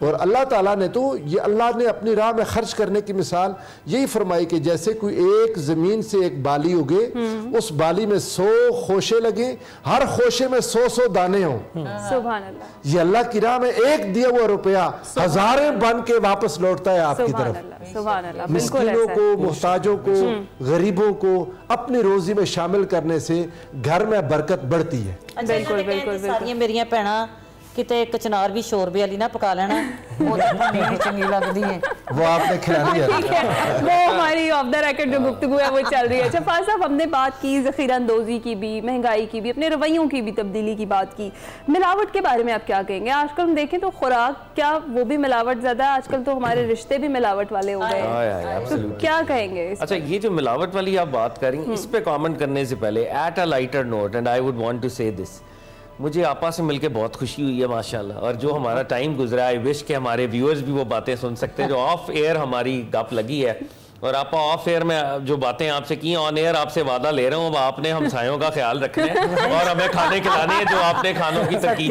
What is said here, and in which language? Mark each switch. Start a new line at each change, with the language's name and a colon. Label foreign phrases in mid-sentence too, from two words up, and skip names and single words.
Urdu: اور اللہ تعالیٰ نے تو یہ اللہ نے اپنی راہ میں خرچ کرنے کی مثال یہی فرمائی کہ جیسے کوئی ایک زمین سے ایک بالی اگے, اس بالی میں 100 خوشے لگے, ہر خوشے میں 100 دانے ہوں. سبحان اللہ. یہ اللہ کی راہ میں ایک دیا ہوا روپیہ ہزاریں بن کے واپس لوٹتا ہے آپ کی سبحان طرف. اللہ. سبحان اللہ. بالکل مسکینوں ایسا ہے. کو, محتاجوں کو, غریبوں کو اپنی روزی میں شامل کرنے سے گھر میں برکت بڑھتی ہے. بالکل بالکل.
Punjabi: ساریاں میریاں بھੈਣਾਂ ਕਿਤੇ ਕਚਨਾਰ ਵੀ ਸ਼ੋਰਬੇ ਵਾਲੀ ਨਾ پکا لینا, وہ تو چنگی لگتی ہے.
Urdu: وہ آپ نے کھلانی ہے. ٹھیک ہے, وہ ہماری
English: off the record
Urdu: جو گفتگو ہے وہ چل رہی ہے. اچھا فاضل صاحب, ہم نے بات کی ذخیرہ اندوزی کی بھی, مہنگائی کی بھی, اپنے رویوں کی بھی تبدیلی کی بات کی. ملاوٹ کے بارے میں آپ کیا کہیں گے؟ آج کل ہم دیکھیں تو خوراک, کیا وہ بھی ملاوٹ زیادہ ہے؟ آج کل تو ہمارے رشتے بھی ملاوٹ والے ہو گئے ہیں, تو کیا کہیں گے؟ اچھا, یہ جو ملاوٹ والی آپ بات کر رہی ہیں, اس پہ کامنٹ کرنے سے پہلے
English: at a lighter note, and I would want to say this,
Urdu: مجھے آپا سے مل کے بہت خوشی ہوئی ہے ماشاءاللہ, اور جو ہمارا ٹائم گزرا ہے,
English: I wish
Urdu: کہ ہمارے ویورز بھی وہ باتیں سن سکتے ہیں جو
English: off air
Urdu: ہماری گپ لگی ہے. اور آپا
English: off air
Urdu: میں جو باتیں آپ سے کی,
English: on air
Urdu: آپ سے وعدہ لے رہا ہوں, آپ نے ہمسایوں کا خیال رکھنا ہے اور ہمیں کھانے کھلانے ہیں جو آپ نے کھانوں کی ترکیب